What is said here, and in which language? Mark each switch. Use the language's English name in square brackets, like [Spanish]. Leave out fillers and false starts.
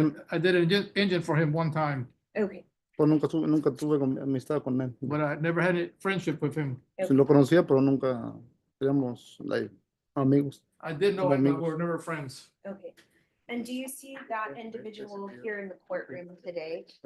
[English] I did an engine for him one time, Okay, [Spanish] Pues nunca tuve amistad con él. [English] but I never had a friendship with him. [Spanish] Sí lo conocía, pero nunca éramos [English] like, [Spanish] amigos. [English] I did know him, but [Spanish] Amigos. [English] we were never friends. okay. And do you see that individual here in the courtroom today?